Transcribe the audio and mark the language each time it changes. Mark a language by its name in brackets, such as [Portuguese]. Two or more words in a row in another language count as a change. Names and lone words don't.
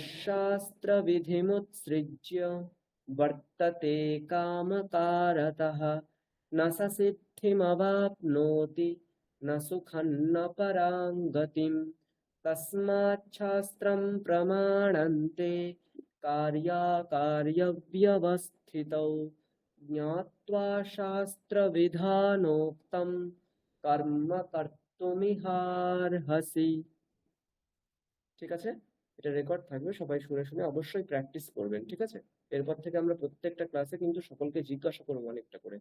[Sanskrit] शास्त्रविधिमुत्सृज्य वर्तते कामकारतः न स सिद्धिमवाप्नोति न सुखं न परां गतिम् तस्माच्छास्त्रं प्रमाणन्ते कार्याकार्यव्यवस्थितौ ज्ञात्वा शास्त्रविधानोक्तं কর্ম কর্তুমিহার্হসি। [Bangla] ঠিক আছে, এটা রেকর্ড থাকবে, সবাই শুনে শুনে অবশ্যই প্র্যাকটিস করবেন। ঠিক আছে, এরপর থেকে আমরা প্রত্যেকটা ক্লাসে কিন্তু সকলকে জিজ্ঞাসা করবো অনেকটা করে।